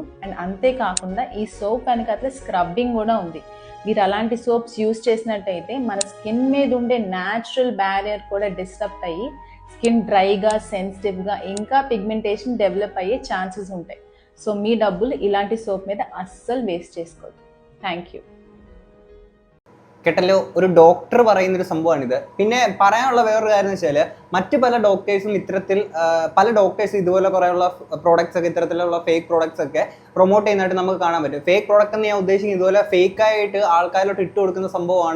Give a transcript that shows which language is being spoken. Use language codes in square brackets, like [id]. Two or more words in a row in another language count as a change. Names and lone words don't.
[te] అండ్ అంతేకాకుండా ఈ సోప్ వెనకాల స్క్రబ్బింగ్ కూడా ఉంది. మీరు అలాంటి [en] soaps use [te] చేసినట్టయితే మన స్కిన్ మీద ఉండే [en] natural barrier [te] కూడా డిస్టర్బ్ అయ్యి స్కిన్ డ్రైగా, సెన్సిటివ్గా, ఇంకా పిగ్మెంటేషన్ డెవలప్ అయ్యే ఛాన్సెస్ ఉంటాయి. సో మీ డబ్బులు ఇలాంటి సోప్ మీద అస్సలు వేస్ట్ చేసుకోవద్దు. [en] thank you. [ml] കേട്ടല്ലോ, ഒരു ഡോക്ടർ പറയുന്നൊരു സംഭവമാണിത്. പിന്നെ പറയാനുള്ള വേറൊരു കാര്യം എന്ന് വെച്ചാൽ മറ്റു പല ഡോക്ടേഴ്സും പല ഡോക്ടേഴ്സ് ഇതുപോലെ കുറേയുള്ള പ്രോഡക്ട്സ് ഒക്കെ, ഇത്തരത്തിലുള്ള [en] fake products [ml] ഒക്കെ പ്രൊമോട്ട് ചെയ്യുന്നതായിട്ട് നമുക്ക് കാണാൻ പറ്റും. [en] fake product [ml] എന്ന് ഞാൻ ഉദ്ദേശിക്കുന്നത് ഇതുപോലെ ഫേക്കായിട്ട് ആൾക്കാരിലോട്ട് ഇട്ട് കൊടുക്കുന്ന സംഭവമാണ്.